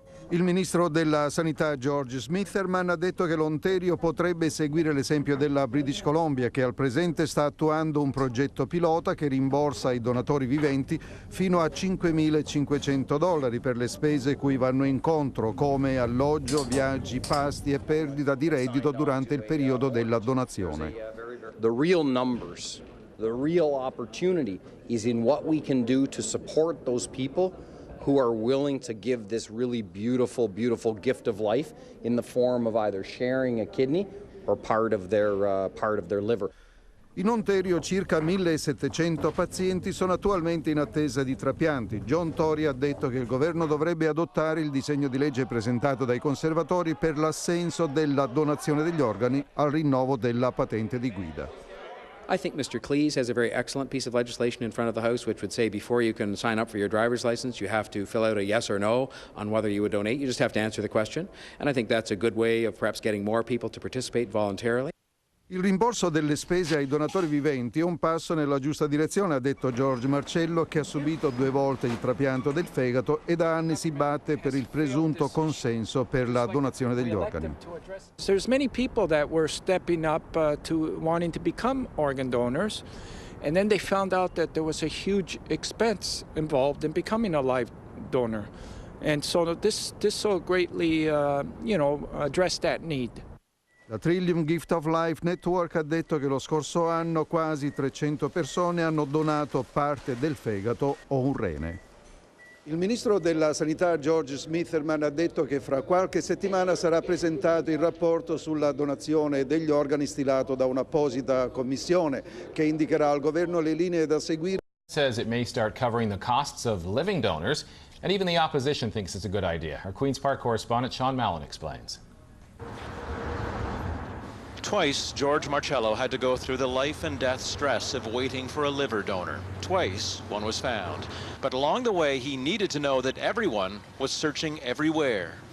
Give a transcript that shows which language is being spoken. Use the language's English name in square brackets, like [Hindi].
[Italian] Il ministro della Sanità George Smitherman ha detto che l'Ontario potrebbe seguire l'esempio della British Columbia, che al presente sta attuando un progetto pilota che rimborsa ai donatori viventi fino a $5.500 per le spese cui vanno incontro, come alloggio, viaggi, pasti e perdita di reddito durante il periodo della donazione. [English] The real numbers, the real opportunity is in what we can do to support those people who are willing to give this really beautiful, beautiful gift of life in the form of either sharing a kidney or part of their liver. [Italian] In Ontario circa 1.700 pazienti sono attualmente in attesa di trapianti. John Tory ha detto che il governo dovrebbe adottare il disegno di legge presentato dai conservatori per l'assenso della donazione degli organi al rinnovo della patente di guida. [English] I think Mr. Cleese has a very excellent piece of legislation in front of the House which would say before you can sign up for your driver's license you have to fill out a yes or no on whether you would donate. You just have to answer the question. And I think that's a good way of perhaps getting more people to participate voluntarily. [Italian] Il rimborso delle spese ai donatori viventi è un passo nella giusta direzione, ha detto George Marcello, che ha subito 2 volte il trapianto del fegato e da anni si batte per il presunto consenso per la donazione degli organi. [English] There's many people that were stepping up to wanting to become organ donors, and then they found out that there was a huge expense involved in becoming a live donor. And so this so greatly, addressed that need. [Italian] La Trillium Gift of Life Network ha detto che lo scorso anno quasi 300 persone hanno donato parte del fegato o un rene. Il ministro della Sanità George Smitherman ha detto che fra qualche settimana sarà presentato il rapporto sulla donazione degli organi stilato da un'apposita commissione che indicherà al governo le linee da seguire. [English] Says it may start covering the costs of living donors, and even the opposition thinks it's a good idea. Our Queen's Park correspondent Sean Mallon explains. Twice, George Marcello had to go through the life and death stress of waiting for a liver donor. Twice, one was found. But along the way, he needed to know that everyone was searching everywhere.